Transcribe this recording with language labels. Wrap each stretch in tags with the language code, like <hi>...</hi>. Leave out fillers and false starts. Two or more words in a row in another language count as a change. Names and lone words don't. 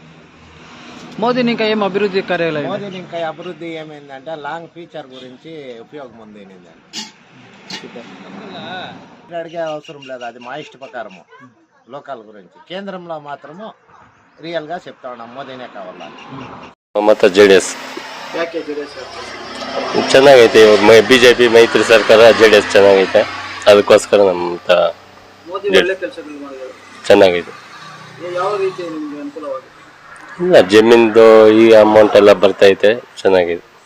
<te>మోదీని ఇంకా ఏం అభివృద్ధి కార్యాలయం? మోదీని ఇంకా అభివృద్ధి ఏమైందంటే</te> <en>long future</en> <te>గురించి ఉపయోగం ఉంది. అడిగే అవసరం లేదు, అది మా ఇష్ట ప్రకారము. లోకల్ గురించి కేంద్రంలో మాత్రము ರಿಯಲ್ గా చెప్తా ఉన్నాం, మోదీనే కావాలా.</te> <kn>ಮತ್ತೆ ಜೆಡಿಎಸ್ ಚೆನ್ನಾಗೈತೆ. ಬಿಜೆಪಿ ಮೈತ್ರಿ ಸರ್ಕಾರ ಜೆಡಿಎಸ್ ಚೆನ್ನಾಗೈತೆ. ಅದಕ್ಕೋಸ್ಕರ ನಮ್ಮ ಚೆನ್ನಾಗೈತೆ. ಇಲ್ಲ, ಜಮೀನ್ದು ಈ ಅಮೌಂಟ್ ಎಲ್ಲ ಬರ್ತೈತೆ, ಚೆನ್ನಾಗಿದೆ.</kn>